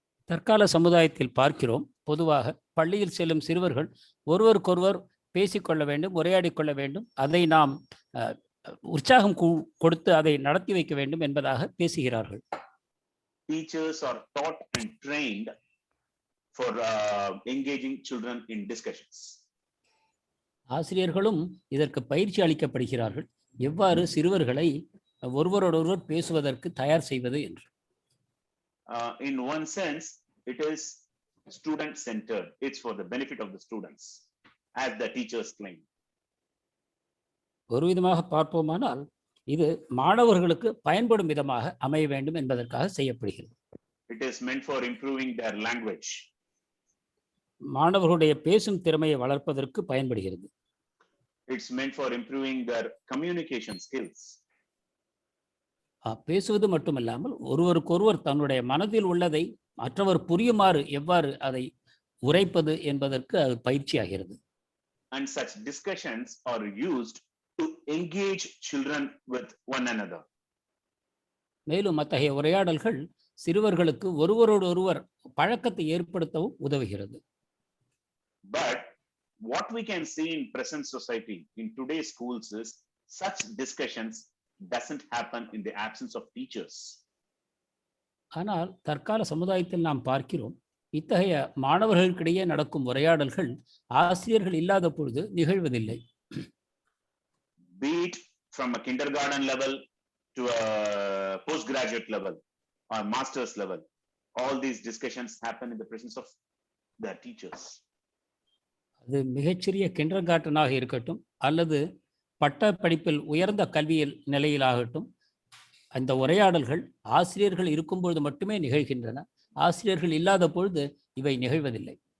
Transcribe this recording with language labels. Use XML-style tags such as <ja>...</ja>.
<ta>தற்கால சமுதாயத்தில் பார்க்கிறோம், பொதுவாக பள்ளியில் செல்லும் சிறுவர்கள் ஒருவருக்கொருவர் பேசிக்கொள்ள வேண்டும், உரையாடிக் கொள்ள வேண்டும். அதை நாம் உற்சாகம் கொடுத்து அதை நடத்தி வைக்க வேண்டும் என்பதாக பேசுகிறார்கள்.</ta> <en>Teachers are taught and trained for engaging children in discussions.</en> <ta>ஆசிரியர்களும் இதற்கு பயிற்சி அளிக்கப்படுகிறார்கள், எவ்வாறு சிறுவர்களை ஒருவரோடொருவர் பேசுவதற்கு தயார் செய்வது என்று.</ta> <en>In one sense, it is student centered. It's for the benefit of the students, as the teachers claim.</en> <ta>ஒரு விதமாக பார்ப்போமானால் இது மாணவர்களுக்கு பயன்படும் விதமாக அமைய வேண்டும் என்பதற்காக செய்யப்படுகிறது.</ta> <en>It is meant for improving their language.</en> <ta>மாணவர்களுடைய பேசும் திறமையை வளர்ப்பதற்கு பயன்படுகிறது.</ta> <en>It's meant for improving their communication skills.</en> <ta>பேசுவது மட்டுமல்லாமல் ஒருவருக்கொருவர் தன்னுடைய மனதில் உள்ளதை மற்றவர் புரியுமாறு எவ்வாறு அதை உரைப்பது என்பதற்கு அது பயிற்சியாகிறது.</ta> <en>And such discussions are used to engage children with one another.</en> <ta>மேலும் அத்தகைய உரையாடல்கள் சிறுவர்களுக்கு ஒருவரோடு ஒருவர் பழக்கத்தை ஏற்படுத்தவும் உதவுகிறது.</ta> <en>But what we can see in present society, in today's schools, is such discussions doesn't happen in the absence of teachers.</en> <ta>ஆனால் தற்கால சமுதாயத்தில் நாம் பார்க்கிறோம், இத்தகைய மாணவர்களுக்கிடையே நடக்கும் உரையாடல்கள் ஆசிரியர்கள் இல்லாத பொழுது நிகழ்வதில்லை.</ta> <en>Be it from a kindergarten level to a postgraduate level or master's level, all these discussions happen in the presence of the teachers.</en> <ta>அது மிகச்சிறிய கிண்டர்கார்டனாக இருக்கட்டும் அல்லது பட்ட படிப்பில் உயர்ந்த கல்வியில் நிலையிலாகட்டும், அந்த உரையாடல்கள் ஆசிரியர்கள் இருக்கும்பொழுது மட்டுமே நிகழ்கின்றன. ஆசிரியர்கள் இல்லாத பொழுது இவை நிகழ்வதில்லை.</ta>